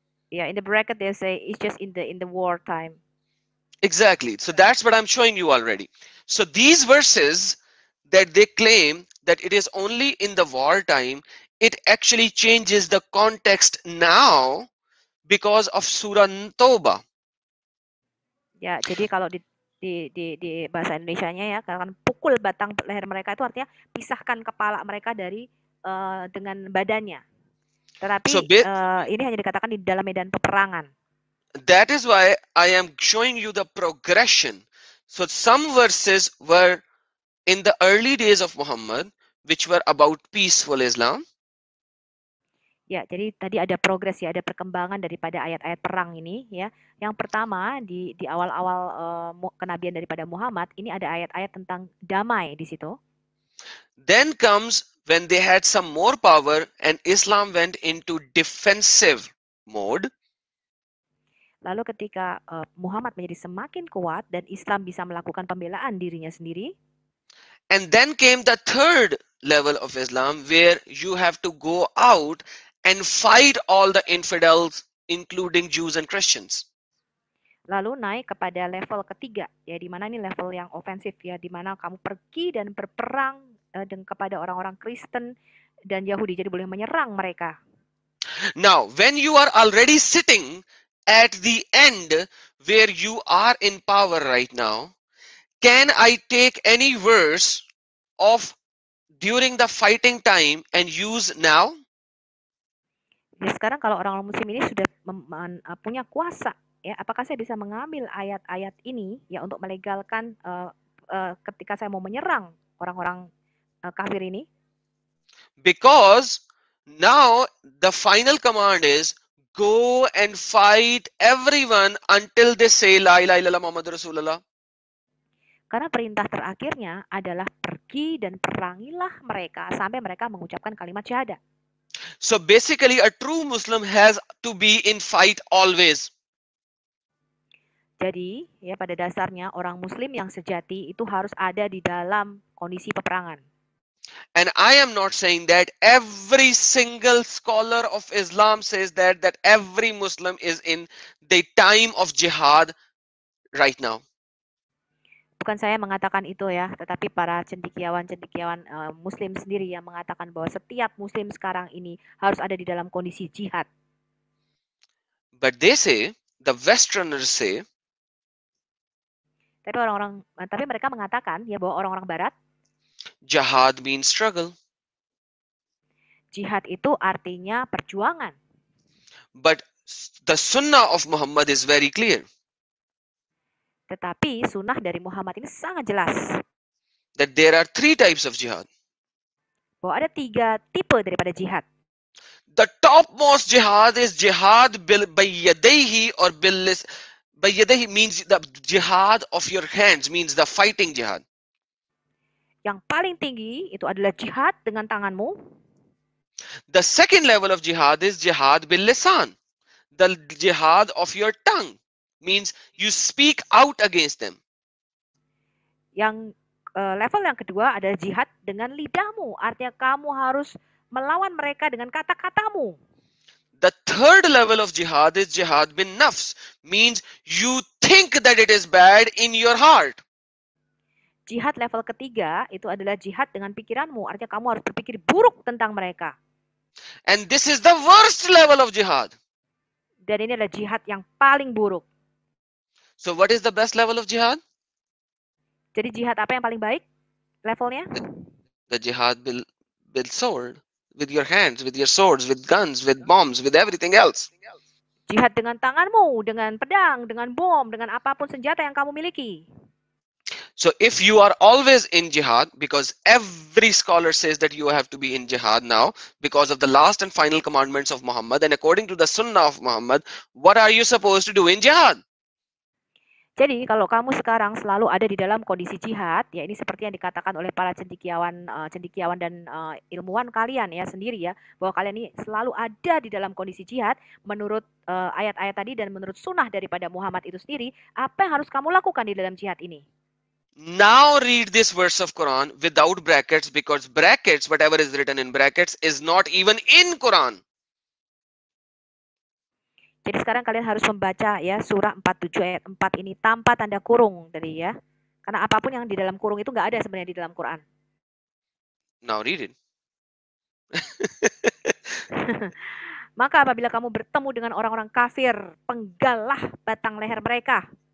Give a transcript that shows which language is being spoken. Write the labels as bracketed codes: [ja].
[en] Yeah, in the bracket they say it's just in the war time. Exactly. So that's what I'm showing you already. So these verses that they claim that it is only in the war time, it actually changes the context now because of Surah Toba. [id] Ya, jadi kalau di bahasa Indonesianya ya, kan pukul batang leher mereka itu artinya pisahkan kepala mereka dari dengan badannya. Tetapi ini hanya dikatakan di dalam medan peperangan. [en] That is why I am showing you the progression. So some verses were in the early days of Muhammad, which were about peaceful Islam. [id] Ya, jadi tadi ada progres ya, ada perkembangan daripada ayat-ayat perang ini ya. Yang pertama di awal-awal kenabian daripada Muhammad ini ada ayat-ayat tentang damai di situ. [en] Then comes when they had some more power and Islam went into defensive mode. [id] Lalu ketika Muhammad menjadi semakin kuat dan Islam bisa melakukan pembelaan dirinya sendiri. [en] And then came the third level of Islam where you have to go out and fight all the infidels including Jews and Christians. [id] Lalu naik kepada level ketiga ya, di mana ini level yang ofensif ya, di mana kamu pergi dan berperang dengan kepada orang-orang Kristen dan Yahudi, jadi boleh menyerang mereka. [en] Now, when you are already sitting at the end where you are in power right now, can I take any verse of during the fighting time and use now? [id] Ya, sekarang kalau orang Muslim ini sudah punya kuasa, ya, apakah saya bisa mengambil ayat-ayat ini ya untuk melegalkan ketika saya mau menyerang orang-orang kafir ini? [en] Because now the final command is go and fight everyone until they say [ar] la ilaha illallah Muhammadur Rasulullah. [id] Karena perintah terakhirnya adalah pergi dan perangilah mereka sampai mereka mengucapkan kalimat syahadat. [en] So basically a true Muslim has to be in fight always. [id] Jadi ya pada dasarnya orang Muslim yang sejati itu harus ada di dalam kondisi peperangan. [en] And I am not saying that every single scholar of Islam says that every Muslim is in the time of jihad right now. [id] Bukan saya mengatakan itu ya, tetapi para cendekiawan-cendekiawan Muslim sendiri yang mengatakan bahwa setiap Muslim sekarang ini harus ada di dalam kondisi jihad. [en] But they say, the Westerners say, [id] tapi mereka mengatakan ya bahwa orang-orang Barat, [en] jihad means struggle. [id] Jihad itu artinya perjuangan. [en] But the Sunnah of Muhammad is very clear. [id] Tetapi sunnah dari Muhammad ini sangat jelas. [en] That there are three types of jihad. [id] Bahwa ada 3 tipe daripada jihad. [en] The topmost jihad is jihad by yadayhi or billis. By yadayhi means the jihad of your hands, means the fighting jihad. [id] Yang paling tinggi itu adalah jihad dengan tanganmu. [en] The second level of jihad is jihad bil lisan, the jihad of your tongue, means you speak out against them. [id] Yang level yang kedua adalah jihad dengan lidahmu, artinya kamu harus melawan mereka dengan kata-katamu. [en] The third level of jihad is jihad bin nafs, means you think that it is bad in your heart. [id] Jihad level ketiga itu adalah jihad dengan pikiranmu, artinya kamu harus berpikir buruk tentang mereka. [en] And this is the worst level of jihad. [id] Dan ini adalah jihad yang paling buruk. [en] So what is the best level of jihad? [id] Jadi jihad apa yang paling baik levelnya? [en] The jihad bil sword, with your hands, with your swords, with guns, with bombs, with everything else. [id] Jihad dengan tanganmu, dengan pedang, dengan bom, dengan apapun senjata yang kamu miliki. [en] So if you are always in jihad, because every scholar says that you have to be in jihad now because of the last and final commandments of Muhammad, and according to the sunnah of Muhammad, what are you supposed to do in jihad? [id] Jadi kalau kamu sekarang selalu ada di dalam kondisi jihad, ya ini seperti yang dikatakan oleh para cendekiawan dan ilmuwan kalian ya sendiri ya, bahwa kalian ini selalu ada di dalam kondisi jihad menurut ayat-ayat tadi dan menurut sunnah daripada Muhammad itu sendiri. Apa yang harus kamu lakukan di dalam jihad ini? [en] Now read this verse of Quran without brackets, because brackets, whatever is written in brackets, is not even in Quran. [id] Jadi sekarang kalian harus membaca ya surah 47 ayat 4 ini tanpa tanda kurung tadi ya. Karena apapun yang di dalam kurung itu nggak ada sebenarnya di dalam Quran. [en] Now read it. [id] Maka apabila kamu bertemu dengan orang-orang kafir, penggallah batang leher mereka.